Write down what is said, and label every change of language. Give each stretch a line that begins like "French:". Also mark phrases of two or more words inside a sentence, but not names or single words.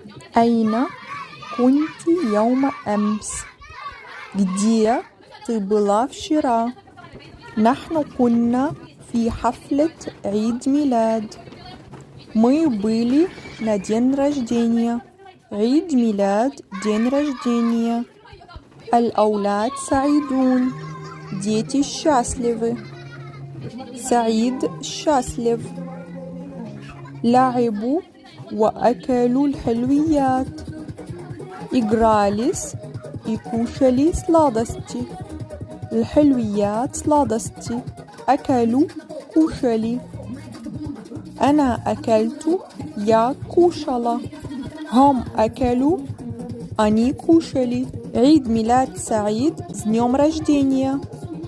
Arabic: أين كنت يوم أمس؟
Russian: Где ты была вчера?
Arabic: نحن كنا في حفلة عيد ميلاد.
Russian: Мы были на день рождения.
Arabic: عيد ميلاد
Russian: день рождения.
Arabic: الأولاد سعيدون.
Russian: Дети счастливы.
Arabic: سعيد счастлив. لعبوا وأكلوا الحلويات.
Russian: Игрались и кушали сладости.
Arabic: الحلويات сладости. أكلوا кушали. أنا أكلت
Russian: я кушала.
Arabic: هم أكلوا
Russian: они кушали.
Arabic: عيد ميلاد سعيد
Russian: с днем рождения.